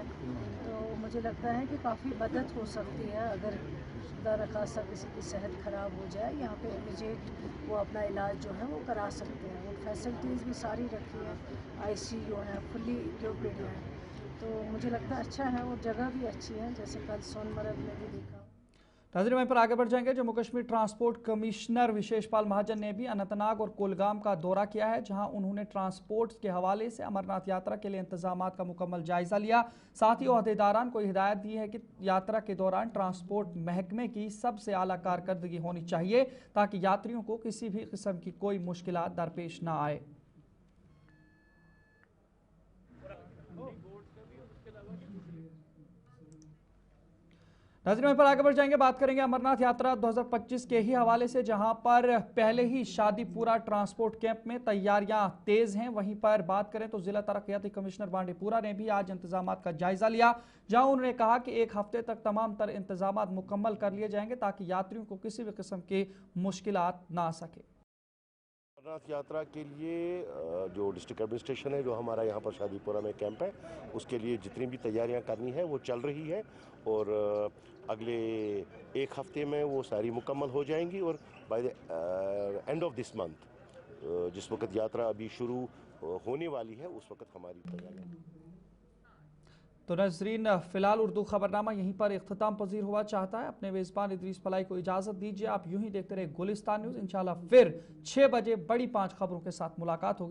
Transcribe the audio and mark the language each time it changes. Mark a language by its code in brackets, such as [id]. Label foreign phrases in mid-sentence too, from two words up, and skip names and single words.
[ur] تو مجھے لگتا ہے کہ کافی مدد ہو سکتی ہے اگر خدا نخواستہ کسی کی صحت خراب ہو جائے، یہاں پہ امیجیٹ وہ اپنا علاج جو ہے وہ کرا سکتے ہیں. وہ فیسلٹیز بھی ساری رکھی ہیں، آئی سی یو ہے، [en] fully equipped [ur] ہے. تو مجھے لگتا ہے اچھا ہے، اور جگہ بھی اچھی ہے، جیسے کل سون مرگ میں بھی دیکھا. ناظرین وہیں پر آگے بڑھ جائیں گے. جموں کشمیر ٹرانسپورٹ کمشنر وشیش پال مہاجن نے بھی اننت ناگ اور کولگام کا دورہ کیا ہے، جہاں انہوں نے ٹرانسپورٹ کے حوالے سے امرناتھ یاترا کے لیے انتظامات کا مکمل جائزہ لیا. ساتھ ہی عہدیداران کو ہدایت دی ہے کہ یاترا کے دوران ٹرانسپورٹ محکمے کی سب سے اعلیٰ کارکردگی ہونی چاہیے، تاکہ یاتریوں کو کسی بھی قسم کی کوئی مشکلات درپیش نہ آئے. ناظرین پر آگے بڑھ جائیں گے، بات کریں گے امرناتھ یاترا 2025 کے ہی حوالے سے، جہاں پر پہلے ہی شادی پورہ ٹرانسپورٹ کیمپ میں تیاریاں تیز ہیں. وہیں پر بات کریں تو ضلع ترقیاتی کمشنر بانڈی پورہ نے بھی آج انتظامات کا جائزہ لیا، جہاں انہوں نے کہا کہ 1 ہفتے تک تمام تر انتظامات مکمل کر لیے جائیں گے تاکہ یاتریوں کو کسی بھی قسم کی مشکلات نہ آ سکے. امرناتھ یاترا کے لیے جو [en] district administration [ur] ہے، جو ہمارا یہاں پر شادی پورہ میں کیمپ ہے، اس کے لیے جتنی بھی تیاریاں کرنی ہے وہ چل رہی ہے، اور اگلے 1 ہفتے میں وہ ساری مکمل ہو جائیں گی. [en] اور by the end of this month, [ur] جس وقت یاترا ابھی شروع ہونے والی ہے، اس وقت ہماری تیاریاں. تو ناظرین فی الحال اردو خبرنامہ یہیں پر اختتام پذیر ہوا چاہتا ہے. اپنے میزبان ادریس پلائی کو اجازت دیجیے. آپ یوں ہی دیکھتے رہے گلستان نیوز. انشاءاللہ پھر 6 بجے بڑی 5 خبروں کے ساتھ ملاقات ہوگی.